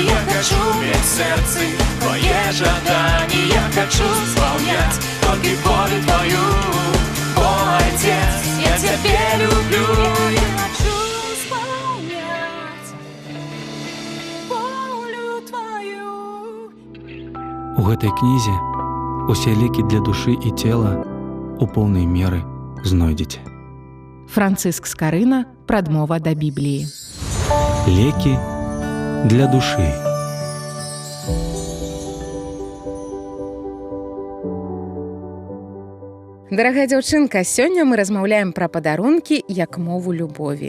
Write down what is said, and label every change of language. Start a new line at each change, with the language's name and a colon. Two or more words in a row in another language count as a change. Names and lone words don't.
Russian: Я хочу иметь в сердце твое жадание. Я хочу исполнять только волю твою. О, Отец, я тебя люблю. Я хочу исполнять волю твою.
Belarusian: У гэтай кнізе усе лекі для душы і цела у поўнай меры знойдзеце. Францыск Скарына, прадмова да Бібліі. Лекі для душы. Дарагая дзяўчынка, сёння мы размаўляем пра падарункі як мову любові.